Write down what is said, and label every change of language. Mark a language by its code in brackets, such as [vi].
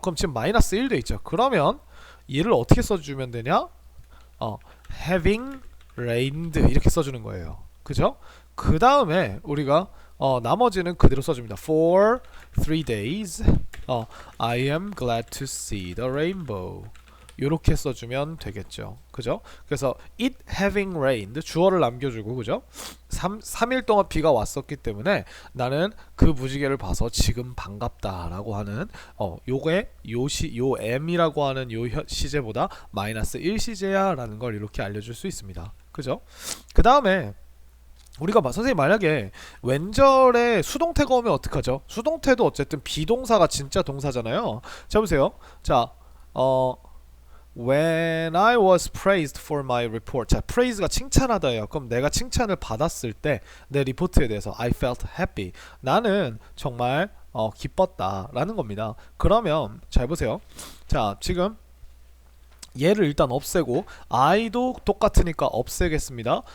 [ko] 그럼 지금 마이너스 1 돼 있죠. 그러면 얘를 어떻게 써주면 되냐? [en] having rained [ko] 이렇게 써주는 거예요. 그죠? 그 다음에 우리가 나머지는 그대로 써줍니다. [en] For 3 days, I am glad to see the rainbow. [ko] 요렇게 써주면 되겠죠. 그죠? 그래서 [en] it having rained, [ko] 주어를 남겨주고, 그죠? 3일 동안 비가 왔었기 때문에 나는 그 무지개를 봐서 지금 반갑다 라고 하는 요게 요 m이라고 하는 요 시제보다 마이너스 1 시제야 라는 걸 이렇게 알려줄 수 있습니다. 그죠? 그 다음에 우리가 선생님 만약에 왼절에 수동태가 오면 어떡하죠? 수동태도 어쨌든 비동사가 진짜 동사잖아요. 자, 보세요. [en] 자, When I was praised for my report. [ko] 자, praise가 칭찬하다예요. 그럼 내가 칭찬을 받았을 때 내 리포트에 대해서 [en] I felt happy. [ko] 나는 정말 기뻤다 라는 겁니다. 그러면 잘 보세요. 자, 지금 얘를 일단 없애고 I도 똑같으니까 없애겠습니다.